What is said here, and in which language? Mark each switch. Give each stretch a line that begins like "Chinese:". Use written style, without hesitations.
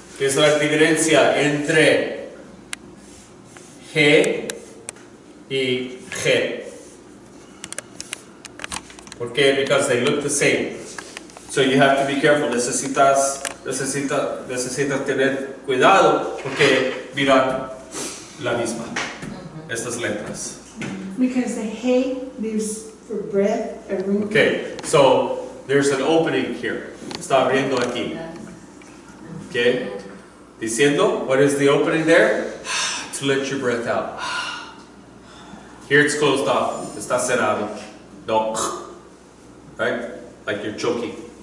Spanish: ¿Qué es la diferencia entre he y je? ¿Por qué?
English: Because they look the same. So you have to be careful.
Spanish: Necesitas tener cuidado porque miran la misma. Estas letras.
English: Because the hay leaves for breath, a room. Okay, so there's an opening here.
Spanish: Está abriendo aquí.
English: Okay? Diciendo, what is the opening there? To let your breath out. Here it's closed off.
Spanish: Está cerrado.
English: No. Right? Like you're choking.